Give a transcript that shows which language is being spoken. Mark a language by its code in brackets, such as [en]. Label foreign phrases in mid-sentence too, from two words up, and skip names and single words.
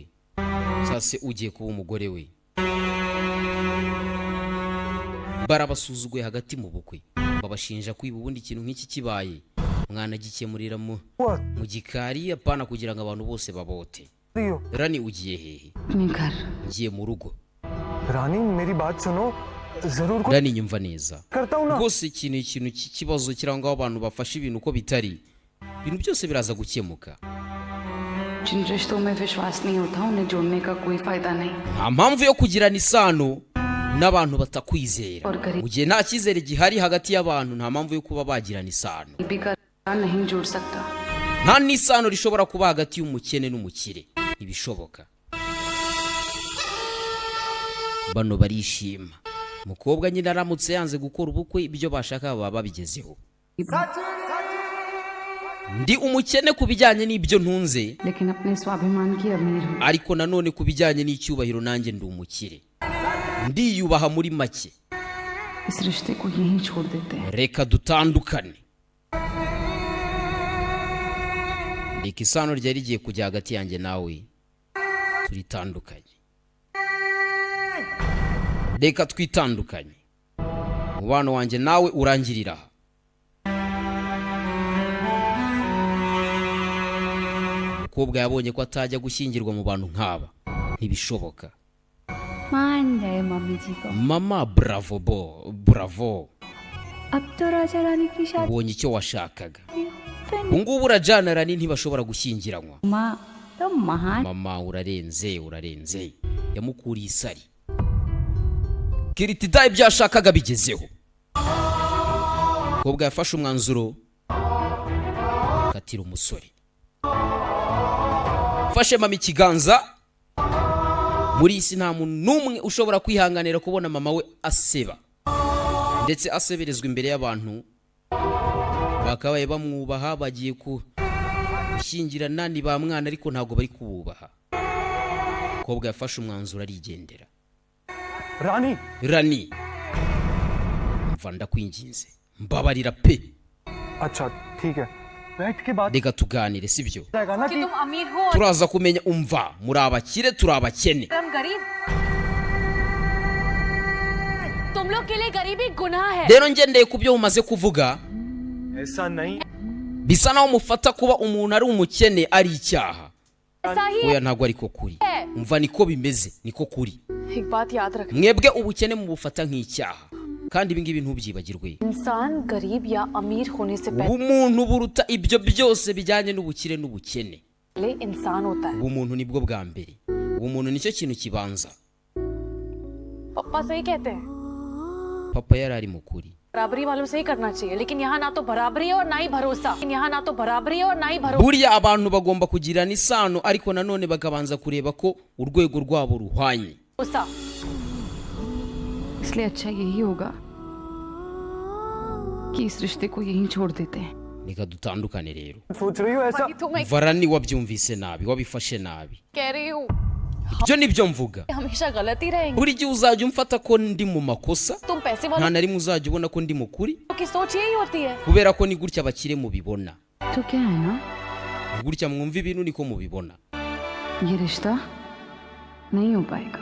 [rw] Sase ugiye kuba umugore we. Barabasuzuguye hagati mu bukwe. Babashinja kwiba ubundi ikintu nk'iki kibaye. Mwana gikemurira mu gikari apana kugira ngo abantu bose babote. Rani ugiye hehe? Ngiye mu rugo. [hi] रानी मेरी बात सुनो, जरूर कुछ [rw] Rani nyumva neza. [hi] करता हूँ ना। [rw] Rwose ikintu cy'ikibazo kirangwa abantu bafashe ibintu uko bitari. Ibintu byose biraza gukemuka. [hi] जिन रिश्तों में विश्वास नहीं होता उन्हें जोड़ने का कोई फायदा नहीं। [rw] Nta mpamvu yo kugirana isano n'abantu batakwizera. Mu gihe nta cyizere gihari hagati y'abantu nta mpamvu yo kuba bagirana isano. [hi] गरीबी का रिश्ता नहीं जोड़ सकता। [rw] Nta n'isano rishobora kuba hagati y'umukene n'umukire. Ibishoboka. Bano barishima. Umukobwa nyine aramutse yanze gukora ubukwe ibyo bashaka baba babigezeho. Ndi umukene ku bijyanye n'ibyo ntunze. [hi] लेकिन अपने स्वाभिमान की अमीर हूँ। [rw] Ariko nanone ku bijyanye n'icyubahiro nanjye ndi umukire. Ndiyubaha muri make. [hi] इस रिश्ते को यहीं छोड़ देते हैं। [rw] Reka dutandukane. Reka isano ryari rigiye kujya hagati yanjye nawe. Turitandukanye. Reka twitandukanye. Umubano wanjye nawe urangirira aha. Umukobwa yabonye ko atajya gushyingirwa mu bantu nk'aba. Ntibishoboka. [hi] मान गए मम्मी जी को। [rw] Mama bravo bravo. [hi] अब तो राजा रानी की शादी [rw] Ubonye icyo washakaga. Ubungubu urajyana Rani ntibashobora gushyingiranywa. [hi] माँ तो महान [rw] Mama urarenze. Yamukuriye isari. Kiritida ibyo yashakaga bigezeho. umukobwa yafashe umwanzuro katira umusore. Fashe mama ikiganza. Muri isi nta muntu n'umwe ushobora kwihanganira kubona mama we aseba ndetse aseberezwa imbere y'abantu bakabaye bamwubaha, bagiye gushyingirana ni ba mwana ariko ntabwo bari kububaha. Umukobwa yafashe umwanzuro arigendera. Rani mva ndakwinginze mbabarira pe. [hi] अच्छा ठीक है बैठ के बात [rw] reka tuganire sibyo [hi] जाएगा ना कि तुम अमीर हो [rw] turaza kumenya umva muri abakire turi abakene. [hi] हम गरीब तुम लोग के लिए गरीबी गुनाह है [rw] rero ngendeye ku byo mumaze kuvuga [hi] ऐसा नहीं [rw] bisa naho mufata kuba umuntu ari umukene ari icyaha. [hi] ऐसा ही [rw] oya ntabwo ariko kuri. umva niko bimeze niko kuri. [hi] एक बात याद रख [rw] mwebwe ubukene mubufata nk'icyaha kandi ibi ngibi ntubyibagirwe. [hi] इंसान गरीब या अमीर होने से [rw] ubumuntu buruta ibyo byose bijyanye n'ubukire n'ubukene. [hi] पहले इंसान होता है [rw] ubumuntu nibwo bwa mbere. ubumuntu nicyo kintu kibanza. [hi] पापा सही कहते हैं [rw] papa yari ari mu kuri. [hi] बराबरी वालों से ही करना चाहिए लेकिन यहाँ ना तो बराबरी है और ना ही भरोसा यहाँ ना तो बराबरी है और ना ही भरोसा [rw] buriya abantu bagomba kugirana isano ariko nanone bakabanza kureba ko urwego rwabo ruhwanye. [hi] इसलिए अच्छा यही होगा कि इस रिश्ते को यहीं छोड़ देते हैं. [rw] reka dutandukane rero. [hi] सोच रही हो ऐसा तो मैं [rw] varani wabyumvise nabi wabifashe nabi. [hi] कह रही हूँ [rw] ibyo nibyo mvuga. [hi] हमेशा गलत ही रहेंगे [rw] buri gihe uzajya umfata ko ndi mu makosa [hi] तुम पैसे [rw] nta [hi] वालों [rw] na rimwe uzajya ubona ko ndi mu kuri [hi] की सोच यही होती है [rw] kubera ko ni gutya abakire mubibona. [hi] तो क्या है ना, [rw] ni gutya mwumva ibintu niko mubibona. [hi] ये रिश्ता नहीं हो पाएगा.